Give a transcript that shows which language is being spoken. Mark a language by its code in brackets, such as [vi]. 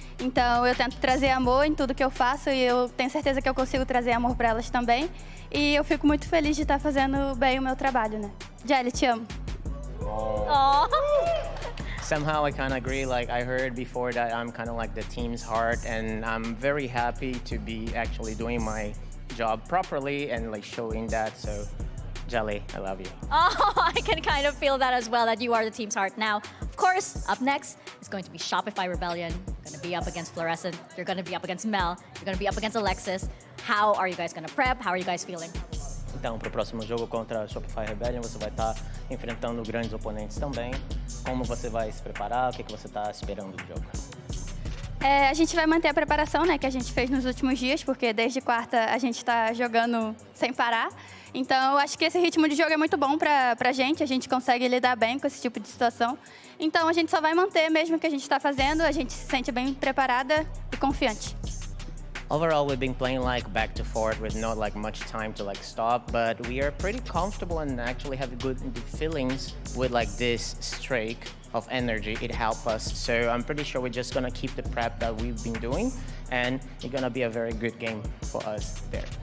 [pt] Então eu tento trazer amor em tudo que eu faço e eu tenho certeza que eu consigo trazer amor para elas também. E eu fico muito feliz de estar fazendo bem o meu trabalho, né. Jelly, te amo. Oh. [en] Somehow I kind of agree. Like, I heard before that I'm kind of like the team's heart, and I'm very happy to be actually doing my job properly and like showing that. So, Jelly, I love you. Oh, I can kind of feel that as well, that you are the team's heart. Now, of course, up next is going to be Shopify Rebellion. You're going to be up against Fluorescent. You're going to be up against Mel. You're going to be up against Alexis. How are you guys going to prep? How are you guys feeling? [pt] Então, para o próximo jogo contra a Shopify Rebellion, você vai estar enfrentando grandes oponentes também. Como você vai se preparar? O que você está esperando do jogo? A gente vai manter a preparação, né, que a gente fez nos últimos dias, porque desde quarta a gente está jogando sem parar. Então, eu acho que esse ritmo de jogo é muito bom pra gente, a gente consegue lidar bem com esse tipo de situação. Então, a gente só vai manter mesmo o que a gente está fazendo, a gente se sente bem preparada e confiante. [en] Overall, we've been playing like back to forth with not like much time to like stop, but we are pretty comfortable and actually have good feelings with like this streak of energy. It helped us, so I'm pretty sure we're just gonna keep the prep that we've been doing, and it's gonna be a very good game for us there.